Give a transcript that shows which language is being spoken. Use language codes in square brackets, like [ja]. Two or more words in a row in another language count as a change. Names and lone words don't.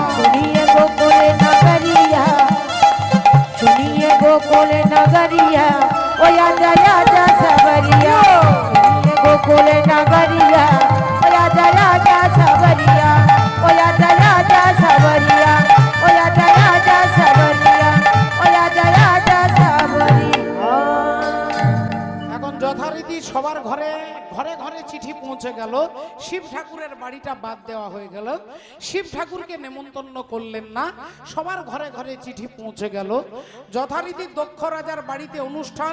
[hi] सुनिए गोकुल नगरिया, सुनिए गोकुल नगरिया, ओ आजा आजा सवरिया। सुनिए गोकुल नगरिया, ओ आजा आजा सवरिया, ओ आजा आजा सवरिया, ओ आजा आजा सवरिया, ओ आजा आजा सवरिया। [bn] যথারীতি সবার ঘরে ঘরে ঘরে চিঠি পৌঁছে গেল। শিব ঠাকুরের বাড়িটা বাদ দেওয়া হয়ে গেল। শিব ঠাকুরকে নেমন্তন্ন করলেন না, সবার ঘরে ঘরে চিঠি পৌঁছে গেল। যথারীতি দক্ষ রাজার বাড়িতে অনুষ্ঠান।